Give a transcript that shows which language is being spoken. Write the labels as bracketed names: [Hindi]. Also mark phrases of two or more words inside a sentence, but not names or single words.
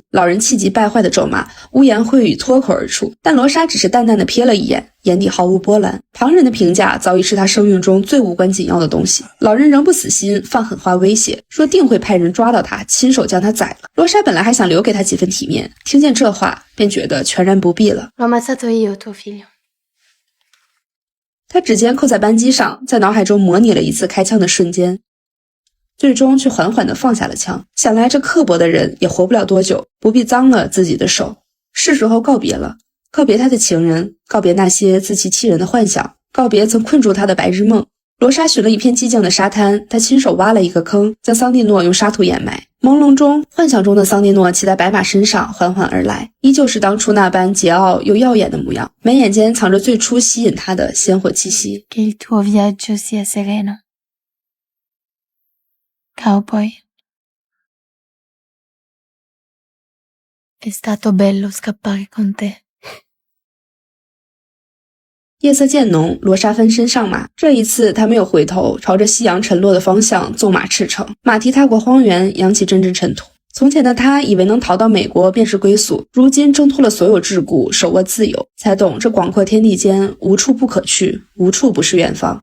[Chinese] 老人气急败坏的咒骂，污言秽语脱口而出。但罗莎只是淡淡的瞥了一眼，眼底毫无波澜。旁人的评价早已是他生命中最无关紧要的东西。老人仍不死心，放狠话威胁，说定会派人抓到他，亲手将他宰了。罗莎本来还想留给他几分体面，听见这话便觉得全然不必了。 [Italian] L'ho ammazzato io, tuo figlio. [Chinese] 他指尖扣在扳机上，在脑海中模拟了一次开枪的瞬间，最终却缓缓地放下了枪。想来这刻薄的人也活不了多久，不必脏了自己的手。是时候告别了，告别他的情人，告别那些自欺欺人的幻想，告别曾困住他的白日梦。罗莎寻了一片寂静的沙滩，他亲手挖了一个坑，将桑蒂诺用沙土掩埋。朦胧中，幻想中的桑蒂诺骑在白马身上缓缓而来，依旧是当初那般桀骜又耀眼的模样，眉眼间藏着最初吸引他的鲜活气息。 [Italian] Che il tuo viaggio sia sereno. Cowboy. È stato bello scappare con te. [Chinese] 夜色渐浓，罗莎翻身上马。这一次，他没有回头，朝着夕阳沉落的方向纵马驰骋。马蹄踏过荒原，扬起阵阵尘土。从前的他以为能逃到美国便是归宿，如今挣脱了所有桎梏，手握自由，才懂这广阔天地间无处不可去，无处不是远方。